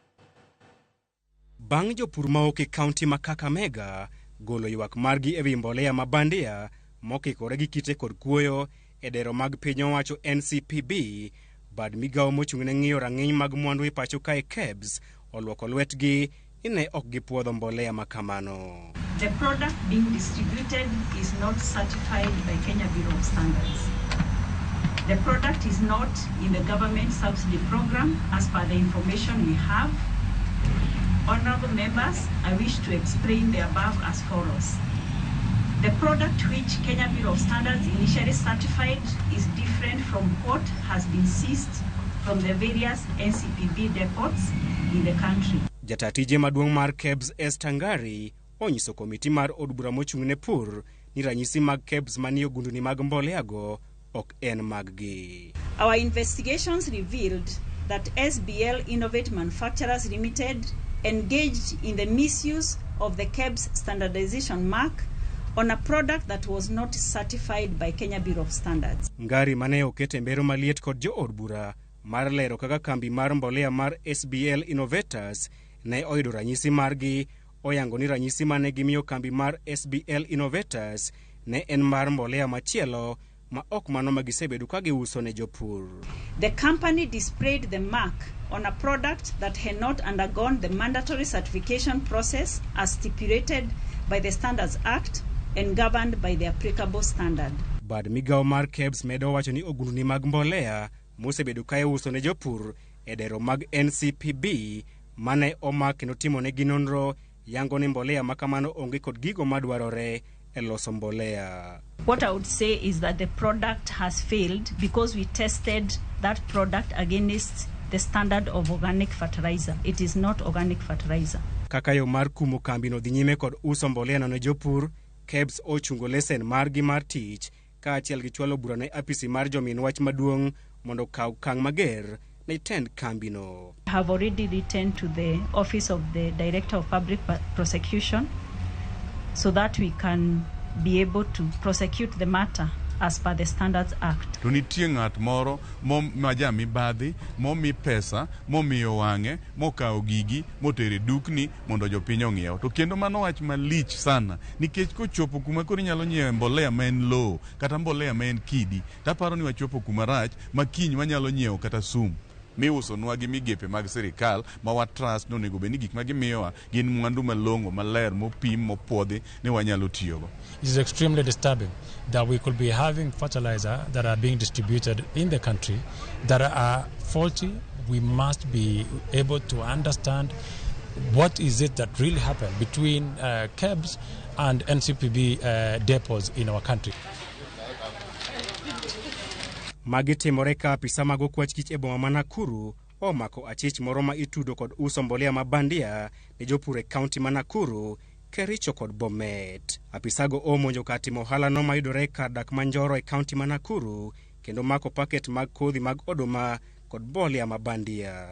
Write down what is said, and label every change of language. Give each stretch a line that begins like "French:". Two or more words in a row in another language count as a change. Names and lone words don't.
Luo (Kenya and Tanzania): Bang' jopur maoke kaunti ma Kakamega golo ywak margi ewi mbolea mabandia mokikore gi kite kod kuoyo e dero mag piny owacho NCPB, bad migao mochung'ne ng'iyo rang'iny mag mwandu e pacho kae KEBS olwoko lwetgi ni ne ok gipuodho mbolea makamano.
English: The product being distributed is not certified by Kenya Bureau of Standards. The product is not in the government subsidy program as per the information we have. Honorable members, I wish to explain the above as follows. The product which Kenya Bureau of Standards initially certified is different from what has been seized from the various NCPB depots in the country.
Luo (Kenya and Tanzania): Jatatije maduong' mar KEBS Esther Ngari onyiso komiti mar od bura mochung'ne pur ni ranyisi mag KEBS manie gunduni mag mboleago ok en maggi.
English: Our investigations revealed that SBL Innovate Manufacturers Limited engaged in the misuse of the KEBS standardization mark on a product that was not certified by Kenya Bureau of Standards.
Luo (Kenya and Tanzania): Ngari mane okete mbero maliet kod jo od bura mar lero kaka kambi mar mbolea mar SBL Innovators ne oyudo ranyisi margi, oyango ni ranyisi mane gimiyo kambi mar SBL Innovators ne en mar mbolea machielo ma ok mano magisebedo ka giuso ne jopur.
English: The company displayed the mark on a product that had not undergone the mandatory certification process as stipulated by the Standards Act and governed by the applicable standard.
Luo (Kenya and Tanzania): Bad migao mar KEBS medo wacho ni ogunduni mag mbolea mosebedo ka iuso ne jopur e dero mag NCPB mane omak kendo timo ne ginonro yango ni mbolea makamano onge kod gigo madwarore e loso mbolea.
English: What I would say is that the product has failed because we tested that product against the standard of organic fertilizer. It is not organic fertilizer.
Luo (Kenya and Tanzania): Kaka yo mar kumo kambi no dhi nyime kod uso mbolea no ne jopur, KEBS ochungo lesen margi mar tich ka achiel gi chwalo bura ne apisi mar jomin wach maduong' mondo kaw kang' mager ne tend kambi no.
English: I have already written to the Office of the Director of Public Prosecution so that we can be able to prosecute the matter as per the Standards Act.
Luo (Kenya and Tanzania): To nitie ng'at moro maja mibadhi, momi pesa, momiyo wang'e, mokawo gigi, motere dukni mondo jopiny ong'iew. To kendo mano wach malich sana, nikech kochopo kuma koro inyalo nyiewo mbolea ma en lowo kata mbolea ma en kidi, taparo ni wachopo kuma rach ma kiny wanyalo nyiewo kata sum. Miuso nwa gi migepe mag sirkal ma wa trust no nego beni gik magimiyowa gin mwandu malong'o maler mopim mopuodhi ni wanyalo tiyogo.
English: It is extremely disturbing that we could be having fertilizer that are being distributed in the country that are faulty. We must be able to understand what is it that really happened between KEBS and NCPB depots in our country.
Luo (Kenya and Tanzania): Magi timore ka apisa mag okwach kich e boma ma Nakuru omako achich moro ma itudo kod uso mbolea mabandia ne jopur e kaunti ma Nakuru, Kericho kod Bomet. Apisago omonjo ka timo ohala no mayudore kar dak Manjoro e kaunti ma Nakuru kendo mako paket mag kodhi mag oduma kod mbolea mabandia.